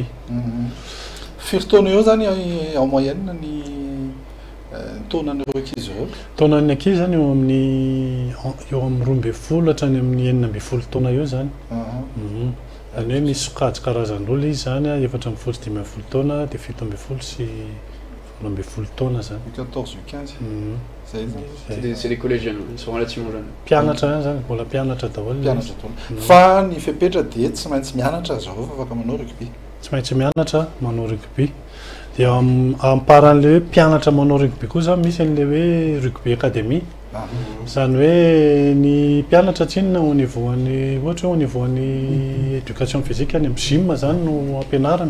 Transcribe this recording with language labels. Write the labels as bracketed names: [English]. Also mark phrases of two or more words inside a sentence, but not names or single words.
[Malagasy] Firy taona eo zany [French] en moyenne [Malagasy] ny taonan'ireo ankizy ireo? Taonan'ny ankizy zany eo amin'ny 12 hatrany amin'ny 19 taona eo zany. Zany hoe misy sokajy karazan'olona izy zany 14 sy 15 taona, dia 17 sy 12 taona zany. [French] 14 ou 15. C'est des collégiens, ils sont relativement jeunes. [Malagasy] Mpianatra zany, mbola mpianatra daholo. Mpianatra daholo. Fa ny fepetra dia tsy maintsy mianatra zao fa afaka manao rugby. Tsy maintsy mianatra manao rugby. Dia amparan'ilay hoe mpianatra manao rugby koa zany misy an'ilay hoe [French] rugby académie. [Malagasy] Zany hoe ny mpianatra tsinona [French] au niveau [Malagasy] any ohatra hoe [French] au niveau [Malagasy] any [French] éducation physique [Malagasy] any amin'ny gym zany no ampianarana.